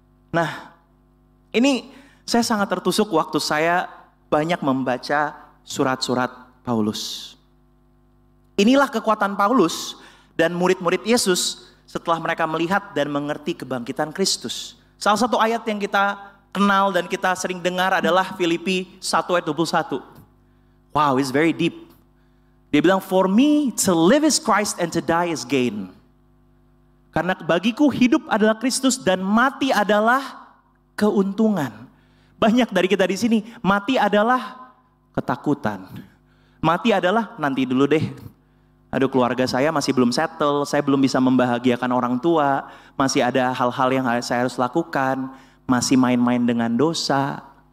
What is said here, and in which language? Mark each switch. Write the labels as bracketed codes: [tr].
[id] Nah, ini saya sangat tertusuk waktu saya banyak membaca surat-surat Paulus. Inilah kekuatan Paulus dan murid-murid Yesus setelah mereka melihat dan mengerti kebangkitan Kristus. Salah satu ayat yang kita kenal dan kita sering dengar adalah Filipi 1 ayat 21. [en] Wow, it's very deep. [id] Dia bilang, [en] for me to live is Christ and to die is gain. [id] Karena bagiku hidup adalah Kristus dan mati adalah keuntungan. Banyak dari kita di sini, mati adalah ketakutan. Mati adalah nanti dulu deh. Aduh, keluarga saya masih belum settle, saya belum bisa membahagiakan orang tua, masih ada hal-hal yang saya harus lakukan, masih main-main dengan dosa.